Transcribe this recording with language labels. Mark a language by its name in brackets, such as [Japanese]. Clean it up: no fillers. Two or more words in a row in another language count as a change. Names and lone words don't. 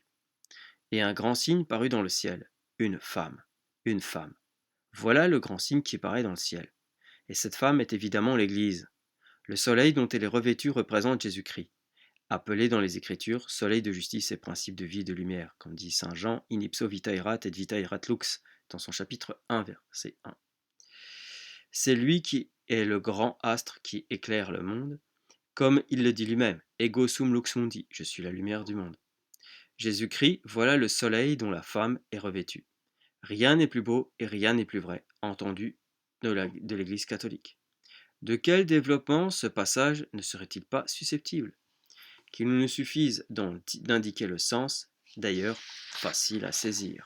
[French] Et un grand signe parut dans le ciel, une femme, une femme. Voilà le grand signe qui paraît dans le ciel. Et cette femme est évidemment l'Église. Le soleil dont elle est revêtue représente Jésus-Christ, appelé dans les Écritures soleil de justice et principe de vie et de lumière, comme dit saint Jean, [Latin] in ipso vita erat et vita erat lux, [French] dans son chapitre 1, verset 1. C'est lui qui est le grand astre qui éclaire le monde, comme il le dit lui-même, [Latin] ego sum lux mundi, [French] je suis la lumière du monde. Jésus-Christ, voilà le soleil dont la femme est revêtue. Rien n'est plus beau et rien n'est plus vrai, entendu de l'Église catholique. De quel développement ce passage ne serait-il pas susceptible? Qu'il nous suffise d'indiquer le sens, d'ailleurs facile à saisir.